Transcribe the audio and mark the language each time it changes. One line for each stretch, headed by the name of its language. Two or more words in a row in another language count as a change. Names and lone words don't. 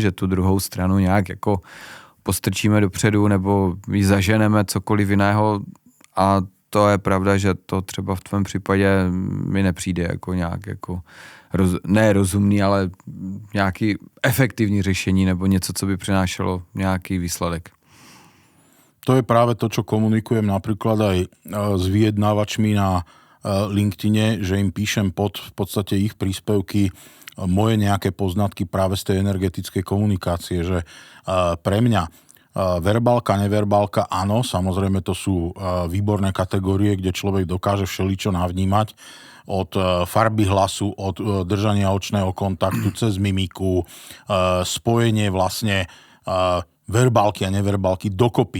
Czech: Že tu druhou stranu nějak jako postrčíme dopředu nebo ji zaženeme cokoliv jiného a to je pravda, že to třeba v tvém případě mi nepřijde jako nějak jako ne rozumný, ale nějaký efektivní řešení nebo něco, co by přinášelo nějaký výsledek.
Slovak: To je práve to, čo komunikujem napríklad aj s vyjednávačmi na LinkedIne, že im píšem pod v podstate ich príspevky moje nejaké poznatky práve z tej energetickej komunikácie, že pre mňa verbálka, neverbálka, áno, samozrejme to sú výborné kategórie, kde človek dokáže všeličo navnímať, od farby hlasu, od držania očného kontaktu cez mimiku, spojenie vlastne verbálky a neverbálky dokopy.